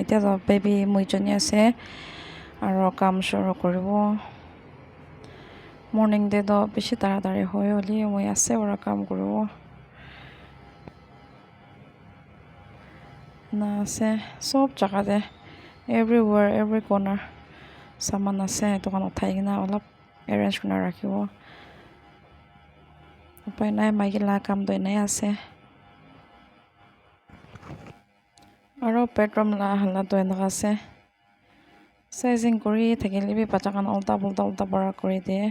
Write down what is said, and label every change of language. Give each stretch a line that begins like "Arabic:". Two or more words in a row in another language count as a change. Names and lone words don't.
Naga Pidgin: Etia to baby mui joni ase aro kam shuru koribo. Morning de do bishi taratari hoy holi mui ase ora kam koribo. Na ase sob jaga de
English: everywhere every corner
Naga Pidgin: saman ase tokan uthai kena olop arrange kurina rakhibo. Upai nai maiki la kam to enai ase. Aro bedroom la hala to enaka ase. Sizing kori thakile bi bacha khan ulta para kori diye.